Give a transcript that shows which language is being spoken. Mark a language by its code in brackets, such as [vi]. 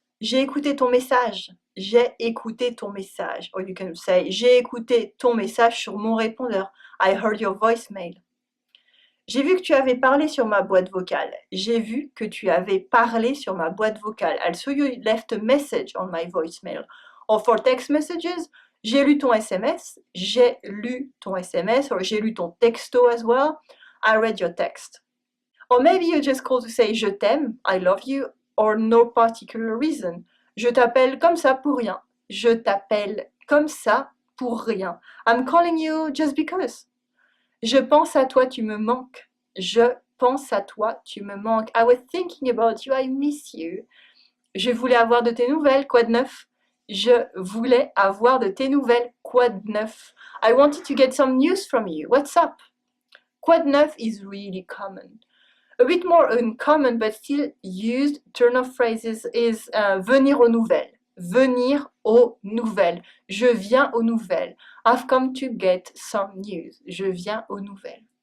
[fr] J'ai écouté ton message. J'ai écouté ton message. [en] Or you can say, [fr] j'ai écouté ton message sur mon répondeur. [en] I heard your voicemail. [fr] J'ai vu que tu avais parlé sur ma boîte vocale. J'ai vu que tu avais parlé sur ma boîte vocale. [en] I saw you left a message on my voicemail. Or for text messages, [fr] j'ai lu ton SMS. J'ai lu ton SMS. [en] Or [fr] j'ai lu ton texto [en] as well. I read your text. Or maybe you just call to say [fr] je t'aime, [en] I love you, or no particular reason. [fr] Je t'appelle comme ça pour rien. Je t'appelle comme ça pour rien. [en] I'm calling you just because. [fr] Je pense à toi, tu me manques. Je pense à toi, tu me manques. [en] I was thinking about you, I miss you. [fr] Je voulais avoir de tes nouvelles, quoi de neuf? Je voulais avoir de tes nouvelles, quoi de neuf? [en] I wanted to get some news from you. What's up? [fr] Quoi de neuf [en] is really common. A bit more uncommon but still used turn of phrases is [fr] venir aux nouvelles. Venir aux nouvelles. Je viens aux nouvelles. [en] I've come to get some news. [fr] Je viens aux nouvelles.